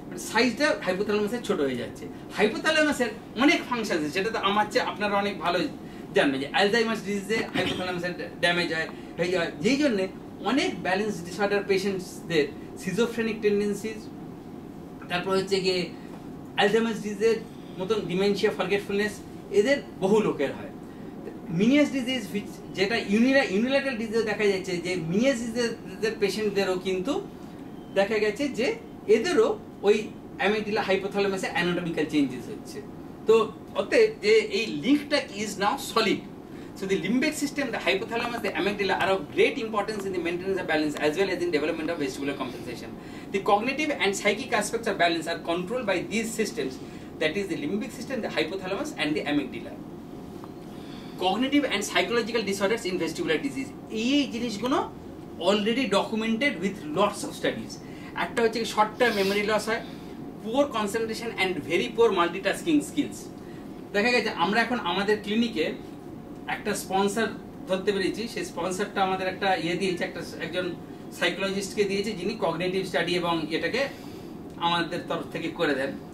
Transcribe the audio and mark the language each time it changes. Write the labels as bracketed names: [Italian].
[Bangla] সাইজটা হাইপোথ্যালামাসের ছোট হয়ে যাচ্ছে। হাইপোথ্যালামাসের অনেক ফাংশন আছে, সেটা তো আমার চেয়ে আপনারা অনেক ভালো জানবেন যে অ্যালজাইমার্স ডিজিজে হাইপোথ্যালামাসের ড্যামেজ হয়, যেই জন্যে অনেক ব্যালেন্স ডিসঅর্ডার পেশেন্টসদের সিজোফ্রেনিক টেন্ডেন্সিজ, তারপর হচ্ছে গিয়ে অ্যালজাইমার্স ডিজিজের মতন ডিমেনশিয়া, ফরগেটফুলনেস এদের বহু লোকের হয়। মিনিয়াস ডিজিজ যেটা ইউনিল্যাটারাল ডিজিজে দেখা যাচ্ছে যে মিনিয়াস ডিজিজের পেশেন্টদেরও কিন্তু দেখা গেছে যে এদেরও ওই অ্যামিগডালা হাইপোথ্যালামাসে অ্যানাটমিক্যাল চেঞ্জেস হচ্ছে। তো অতএব যে এই লিঙ্কটা [English] Is now solid. So the limbic system, the hypothalamus, the amygdala are of great importance in the maintenance of balance as well as in development of vestibular compensation. The cognitive and psychic aspects of balance are controlled by these systems, that is the limbic system, the hypothalamus and the amygdala. Cognitive and psychological disorders in vestibular disease, [Bangla] এই জিনিসগুলো [English] Already documented with lots of studies. [Bangla] একটা হচ্ছে [English] Short term memory loss হয়, poor concentration and very poor multitasking skills. [Bangla] দেখা গেছে আমরা এখন আমাদের ক্লিনিকে একটা স্পন্সর ধরতে পেরেছি, সেই স্পন্সরটা আমাদের একটা ইয়ে দিয়েছে, একজন সাইকোলজিস্টকে দিয়েছে, যিনি কগনিটিভ স্টাডি এবং এটাকে আমাদের তরফ থেকে করে দেন।